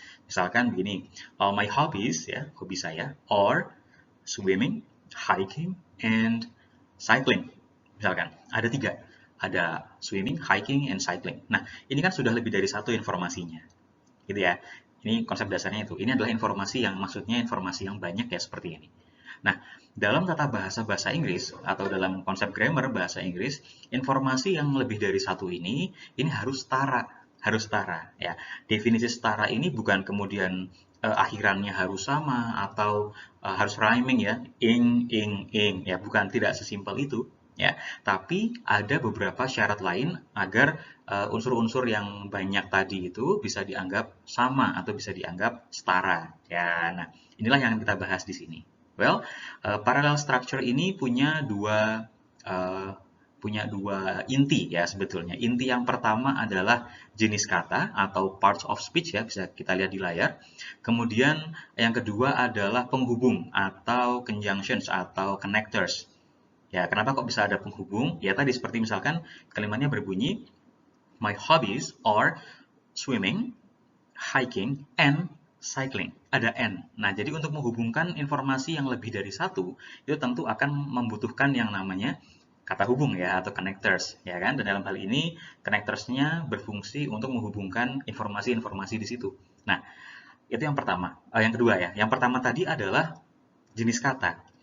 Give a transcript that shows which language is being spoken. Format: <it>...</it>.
<id>Misalkan begini,</id> <en>my hobbies,</en> <id>ya, hobi saya,</id> <en>or swimming, hiking, and cycling.</en> <id>Misalkan, ada tiga. Ada</id> <en>swimming, hiking, and cycling.</en> <id>Nah, ini kan sudah lebih dari satu informasinya gitu ya. Ini konsep dasarnya itu. Ini adalah informasi yang maksudnya informasi yang banyak ya seperti ini. Nah, dalam tata bahasa bahasa Inggris atau dalam konsep grammar bahasa Inggris, informasi yang lebih dari satu ini harus setara, ya. Definisi setara ini bukan kemudian akhirannya harus sama atau harus rhyming ya, ing ya, bukan, tidak sesimpel itu ya. Tapi ada beberapa syarat lain agar unsur-unsur yang banyak tadi itu bisa dianggap sama atau bisa dianggap setara. Ya, nah inilah yang kita bahas di sini.</id> <en>Parallel structure</en> <id>ini uh, punya dua inti ya sebetulnya. Inti yang pertama adalah jenis kata atau</id> <en>parts of speech</en> <id>ya, bisa kita lihat di layar. Kemudian yang kedua adalah penghubung atau conjunctions atau connectors. Ya, kenapa kok bisa ada penghubung? Ya tadi seperti misalkan kalimatnya berbunyi</id> <en>my hobbies are swimming, hiking, and cycling.</en> <id>Ada and. Nah, jadi untuk menghubungkan informasi yang lebih dari satu, itu tentu akan membutuhkan yang namanya kata hubung ya, atau connectors, ya kan? Dan dalam hal ini, connectors-nya berfungsi untuk menghubungkan informasi-informasi di situ. Nah, itu yang pertama. Yang kedua ya, yang pertama tadi adalah jenis kata.</id>